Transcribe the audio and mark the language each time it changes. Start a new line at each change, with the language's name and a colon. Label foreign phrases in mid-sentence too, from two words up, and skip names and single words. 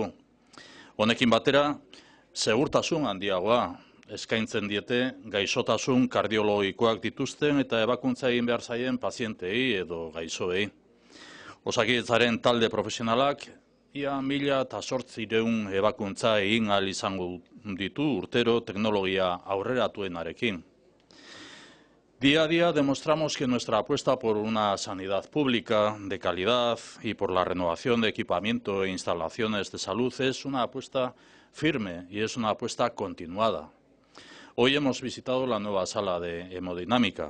Basque: Honekin batera, segurtasun handiagoa eskaintzen diete gaixotasun kardiologikoak dituzten eta ebakuntza egin behar zaien pazientei edo gaixoei. Osakidetzaren talde profesionalak, ia 1.800 ebakuntza egin ahal izango ditu urtero teknologia aurreratuenarekin.
Spanish: Día a día demostramos que nuestra apuesta por una sanidad pública de calidad y por la renovación de equipamiento e instalaciones de salud es una apuesta firme y es una apuesta continuada. Hoy hemos visitado la nueva sala de hemodinámica.